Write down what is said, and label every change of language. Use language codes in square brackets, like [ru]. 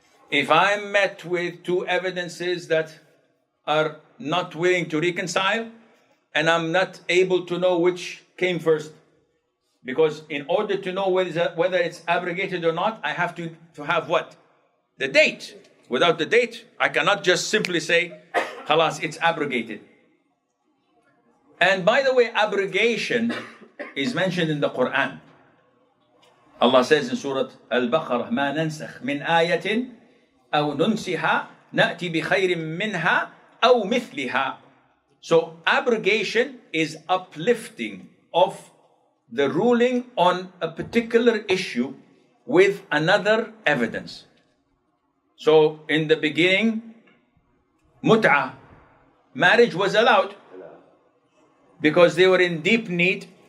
[en] If I'm met with two evidences that are not willing to reconcile, and I'm not able to know which came first, because in order to know whether it's abrogated or not, I have to have what? The date. Without the date, I cannot just simply say, khalas, it's abrogated. And by the way, abrogation is mentioned in the Quran. Allah says in Surah Al-Baqarah, [ar] مَا نَنْسَخْ مِنْ آيَةٍ أَوْ نُنْسِهَا نَأْتِ بِخَيْرٍ مِّنْهَا أَوْ مِثْلِهَا. [en] So abrogation is uplifting of the ruling on a particular issue with another evidence. So in the beginning, mut'ah, marriage was allowed because they were in deep need.